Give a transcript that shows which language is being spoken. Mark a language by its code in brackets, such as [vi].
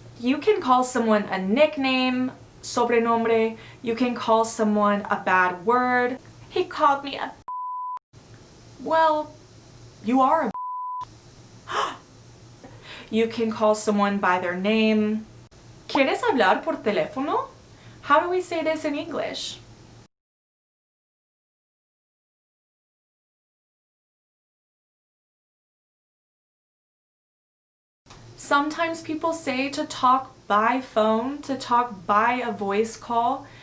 [en] You can call someone a nickname, sobrenombre. You can call someone a bad word. He called me a Well, you are a You can call someone by their name. [es] ¿Quieres hablar por teléfono? [en] How do we say this in English? Sometimes people say to talk by phone, to talk by a voice call.